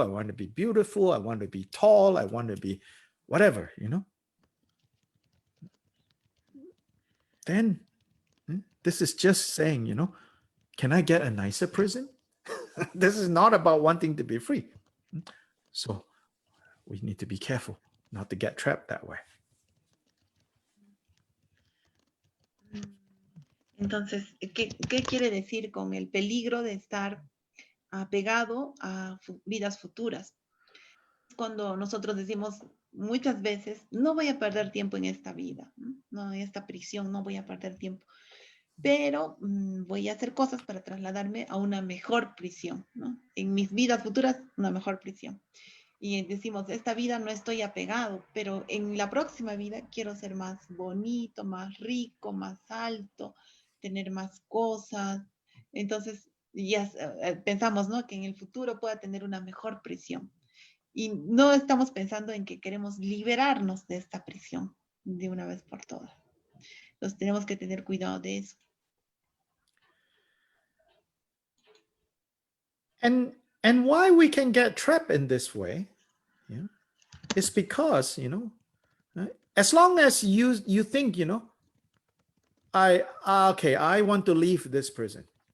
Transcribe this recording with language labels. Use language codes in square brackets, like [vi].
[en] I want to be beautiful. I want to be tall. I want to be whatever, Then this is just saying, can I get a nicer prison? This is not about wanting to be free. So we need to be careful not to get trapped that way. [es] Entonces, ¿qué quiere decir con el peligro de estar apegado a vidas futuras? Cuando nosotros decimos muchas veces, no voy a perder tiempo en esta vida, no en esta prisión, no voy a perder tiempo, pero voy a hacer cosas para trasladarme a una mejor prisión, ¿no? En mis vidas futuras, una mejor prisión. Y decimos, esta vida no estoy apegado, pero en la próxima vida quiero ser más bonito, más rico, más alto, tener más cosas. Entonces, ya pensamos, ¿no? Que en el futuro pueda tener una mejor prisión. Y no estamos pensando en que queremos liberarnos de esta prisión de una vez por todas. Entonces, tenemos que tener cuidado de eso. [en] And why we can get trapped in this way, it's because, as long as you think, I want to leave this prison.